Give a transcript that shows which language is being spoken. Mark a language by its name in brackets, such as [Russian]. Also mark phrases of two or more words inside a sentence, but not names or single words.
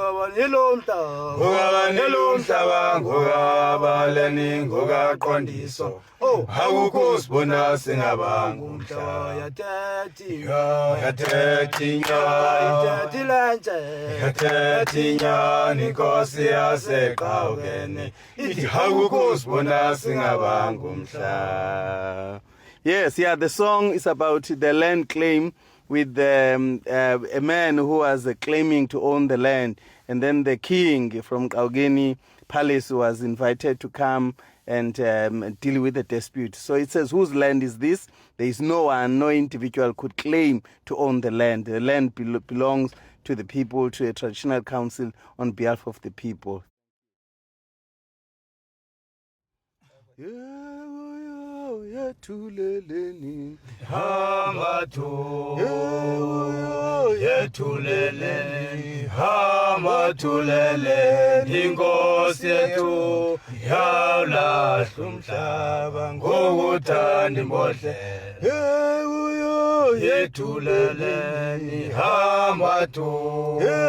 [Zulu] ngokabaleni ngokaqondiso oh awukhosi wena singabanga umhlaba yathethinya inkosi yaseqhawene ithi awukhosi wena singabanga umhlaba. [English] Yes, yeah, the song is about the land claim with a man who was claiming to own the land. And then the king from Kaugeni Palace was invited to come and deal with the dispute. So it says, whose land is this? There is no one, no individual could claim to own the land. The land belongs to the people, to a traditional council on behalf of the people. [Zulu] Yethuleleni Hamatu yethuleleni hamathuleleni inkosi yethu yawulahla umhlaba ngokuthanda imbohle yethuleleni hamatu